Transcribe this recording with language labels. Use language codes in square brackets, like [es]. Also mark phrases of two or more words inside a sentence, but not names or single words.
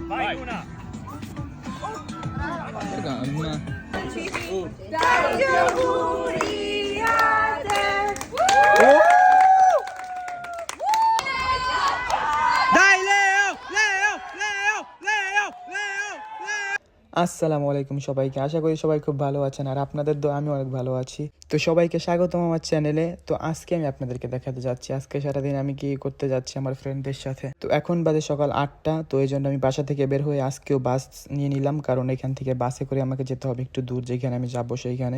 [it] Vai. Una. Calma. Tanti auguri a te. Dai Leo, Leo, Leo, Leo, Leo, Leo. [bn] আসসালামু আলাইকুম সবাইকে, আশা করি সবাই খুব ভালো আছেন আর আপনাদের দোয়া আমি অনেক ভালো আছি। তো সবাইকে স্বাগতম আমার চ্যানেলে। তো আজকে আমি আপনাদেরকে দেখাতে যাচ্ছি আজকে সারাদিন আমি কি করতে যাচ্ছি আমার ফ্রেন্ডদের সাথে। তো এখন বাজে সকাল 8টা, তো এই জন্য আমি বাসা থেকে বের হয়ে আজকেও বাস নিয়ে নিলাম, কারণ এখান থেকে বাসে করে আমাকে যেতে হবে একটু দূর, যেখানে আমি যাবো সেইখানে।